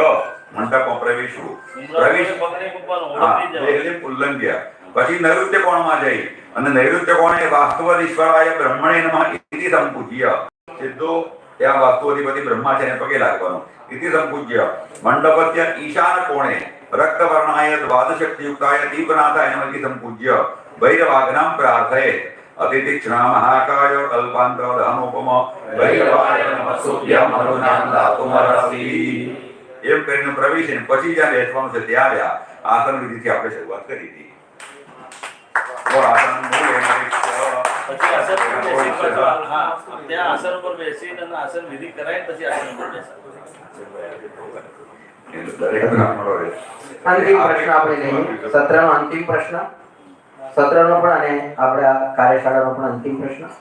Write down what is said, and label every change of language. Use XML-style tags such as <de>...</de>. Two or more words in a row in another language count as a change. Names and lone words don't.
<gu>મંડપમાં પ્રવેશવું</gu> <sa>देहलिम उल्लंघ्य.</sa> <gu>પછી નૈઋત્ય કોણમાં જઈ અને નૈઋત્ય કોણે</gu> <sa>वास्तवदीश्वराय ब्रह्मणे नमः इति संपूज्य.</sa> <gu>સીધો ત્યાં વાસ્તવધિપતિ બ્રહ્મા છે એને પગે લાગવાનો.</gu> <sa>इति संपूज्य मंडपस्य ईशान कोणे रक्तवर्णाय द्वादशक्तियुक्ताय दीपनाथाय नमः इति सम्पूज्य भैरवाग्नां प्रार्थयेत् अतिथिक्षणा महाकाय कल्पान्तरधनोपम भैरवाय नमः सूर्यं मरुणां दातुमर्हसि</sa> <gu>એમ કરીને પ્રવેશીને પછી જ્યાં બેસવાનું છે ત્યાં આવ્યા આસન વિધિથી આપણે શરૂઆત કરી હતી</gu> <hi>वो आसन मूल है</hi> <gu>પછી આસન પર બેસી પાછો હા ત્યાં આસન પર બેસીને અને આસન વિધિ કરાય પછી આસન પર બેસાય. દરેક બ્રાહ્મણો રહે. અંતિમ પ્રશ્ન આપણે લઈએ સત્રનો અંતિમ પ્રશ્ન સત્રનો પણ અને આપણા કાર્યશાળાનો પણ અંતિમ પ્રશ્ન.</gu>